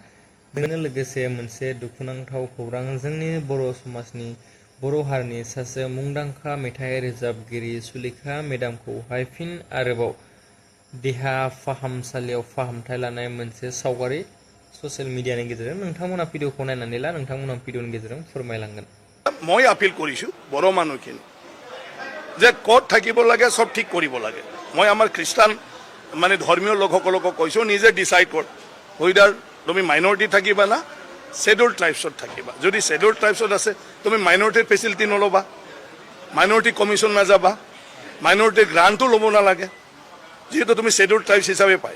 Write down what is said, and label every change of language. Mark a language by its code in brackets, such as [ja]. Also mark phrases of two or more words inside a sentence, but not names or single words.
[brx] बेजों लोगोसे मोनसे दुखुनांथाव खौरां जोंनि बर' समाजनि बर' हारिनि सासे मुंदांखा मेथाइ रोजाबगिरि सुलेखा मेडामखौहाय फिन आरोबाव देहा फाहामसालियाव फाहामथाय लानाय मोनसे सावगारि [en] social mediaनि [brx] गेजेरजों नोंथांमोना भिडिअखौ नायनानै ला नोंथांमोना भिडिअनि गेजेरजों फोरमायलांगोन। [as] মই আপিল কৰিছোঁ বড়ো মানুহখিনি যে ক'ত থাকিব লাগে সব ঠিক কৰিব লাগে। মই আমাৰ খ্ৰীষ্টান মানে ধৰ্মীয় লোকসকলকো কৈছোঁ নিজে ডিচাইড কৰ হুইদাৰ তুমি মাইনৰিটি থাকিবা না [en] scheduled tribesত [as] থাকিবা। যদি [en] scheduled tribesত [as] আছে তুমি মাইনৰিটিৰ ফেচিলিটি নল'বা, [en] minority commission [as] নাযাবা, মাইনৰিটিৰ গ্ৰাণ্টো ল'ব নালাগে যিহেতু তুমি [en] scheduled tribes [as] হিচাপে পায়।